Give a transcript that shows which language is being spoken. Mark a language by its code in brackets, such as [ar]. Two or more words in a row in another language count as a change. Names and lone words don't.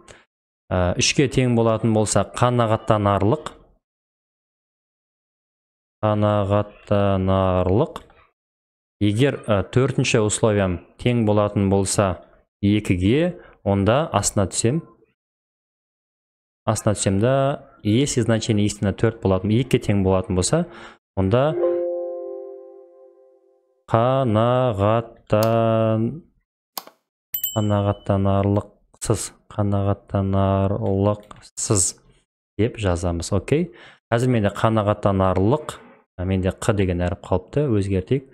[kk] 3-ке тең болатын болса қанағаттанарлық. Егер 4-ші условиям тең болатын болса 2-ге, онда астына түсем. [ru] Если значение истина [kk] 4 болатын, 2-ке тең болатын болса, онда қанағаттанарлықсыз деп жазамыз. Окей. Қазір менде қанағаттанарлық, менде қ деген әріп қалыпты, өзгертейік.